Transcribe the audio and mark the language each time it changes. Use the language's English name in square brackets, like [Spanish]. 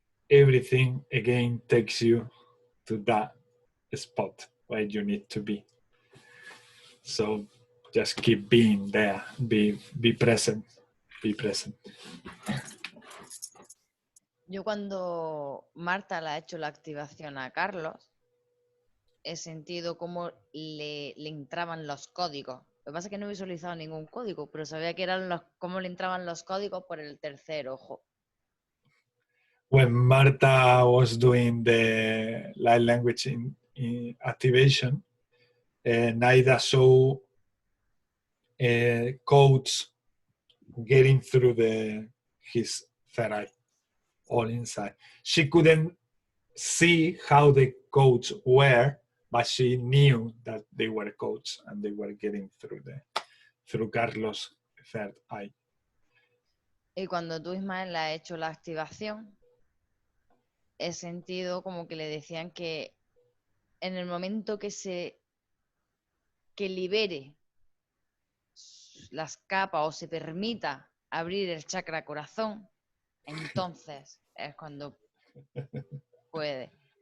[English] Everything again takes you to that spot where you need to be. So just keep being there, be present, be present. [Spanish] Yo cuando Marta le ha hecho la activación a Carlos, he sentido cómo le entraban los códigos. Lo que pasa es que no he visualizado ningún código, pero sabía que eran cómo le entraban los códigos por el tercer ojo. [English] When Marta was doing the light language in activation, Naida saw codes getting through his third eye, all inside. She couldn't see how the codes were, but she knew that they were codes and they were getting through Carlos' third eye. [Spanish] Y cuando tú, Ismael, le has hecho la activación, he sentido como que le decían que en el momento que libere las capas o se permita abrir el chakra corazón, entonces es cuando puede.